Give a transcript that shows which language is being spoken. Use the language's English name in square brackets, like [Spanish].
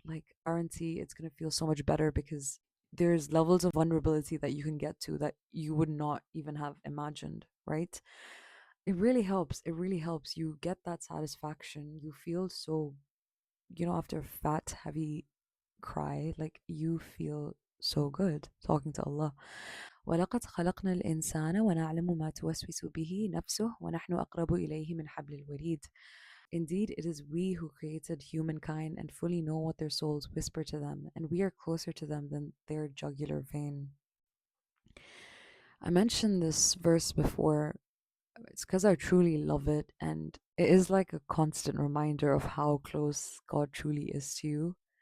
[English] Like, guarantee it's going to feel so much better because there's levels of vulnerability that you can get to that you would not even have imagined, right? It really helps. It really helps. You get that satisfaction. You feel so, after a fat, heavy cry, like you feel so good talking to Allah. [Arabic] ولقد خلقنا الإنسان ونعلم ما توسوس به نفسه ونحن أقرب إليه من حبل الوريد. [English] Indeed, it is we who created humankind and fully know what their souls whisper to them, and we are closer to them than their jugular vein. I mentioned this verse before. It's because I truly love it, and it is like a constant reminder of how close God truly is to you.